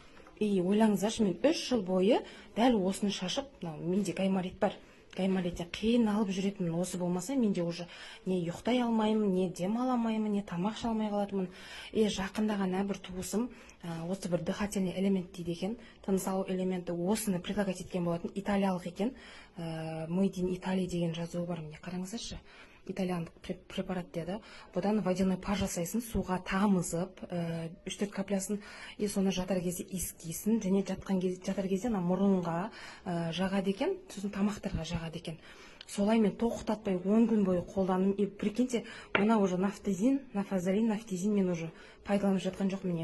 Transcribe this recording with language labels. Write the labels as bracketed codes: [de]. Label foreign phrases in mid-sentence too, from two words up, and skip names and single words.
[kk] И ойлаңыздаршы, мен 3 жыл бойы дәл осыны шашып, менде гайморит бар. Гаймориттен қиналып жүретінмін. Осы болмаса менде уже не ұйықтай алмаймын, не дем ала алмаймын, не тамақ іше алмай қалатынмын. Жақында ғана бір туысым осы бір [ru] дыхательный элемент [kk] дейді екен, тыныс алу элементі, осыны предлагать еткен болатын, италиялық екен. [en] Made in Italy [kk] деген жазуы бар. Міне қараңыздаршы, итальяндық препарат деді. Бұдан [ru] водяной пар [kk] жасайсың, суға тамызып 3-4 каплясын, и соны жатар кезде иіскейсің, және жатар кезде мұрынға жағады екен, сосын тамақтарға жағады екен. Солай мен тоқтатпай 10 күн бойы қолданым. [ru] И прикиньте, [kk] мына уже нафазалин, нафтизин мен уже пайдаланып жатқан жоқ.